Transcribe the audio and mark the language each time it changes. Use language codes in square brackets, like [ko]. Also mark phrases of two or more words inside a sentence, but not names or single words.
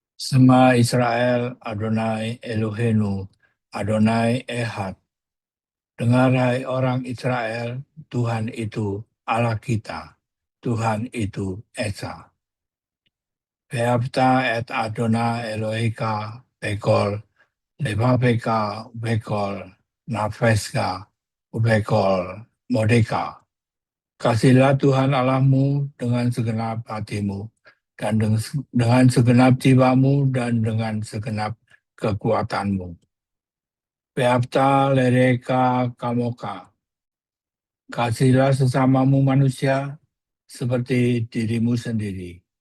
[he] שמע ישראל יהוה אלהינו יהוה אחד. [id] Dengar hai orang Israel, Tuhan itu Allah kita, Tuhan itu Esa. [he] ואהבת את יהוה אלהיך בכל לבבך בכל נפשך בכל מאדך. [id] Kasihlah Tuhan Allahmu dengan segenap hatimu, dan dengan segenap jiwamu, dan dengan segenap kekuatanmu. [he] ואהבת לרעך כמוך. [id] Kasihlah sesamamu manusia seperti dirimu sendiri.